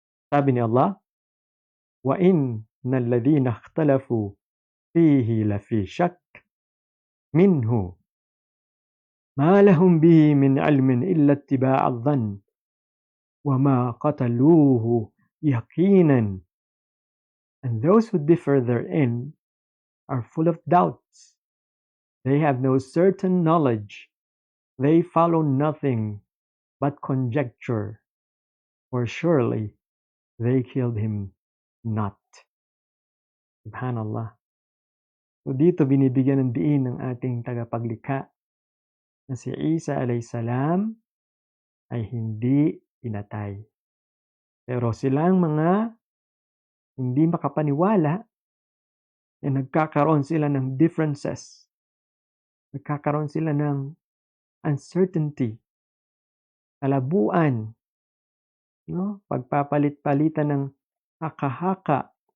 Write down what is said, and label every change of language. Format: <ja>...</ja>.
<tl>Sabi ni Allah,</tl> <ar>وَإِنَّ الَّذِينَ اخْتَلَفُوا فِيهِ لَفِي شَكٍّ مِّنْهُ مَا لَهُمْ بِهِ مِنْ عِلْمٍ إِلَّا اتِّبَاعَ الظَّنِّ وَمَا قَتَلُوهُ يَقِينًا.</ar> <en>And those who differ therein are full of doubts. They have no certain knowledge. They follow nothing but conjecture. For surely they killed him not.</en> <ar>Subhanallah.</ar> <tl>So dito binibigyan ng diin ng ating tagapaglikha na si Isa alayhisalam ay hindi pinatay. Pero silang mga hindi makapaniwala na nagkakaroon sila ng differences, nagkakaroon sila ng uncertainty, kalabuan, 'no, pagpapalit-palitan ng haka-haka.</tl>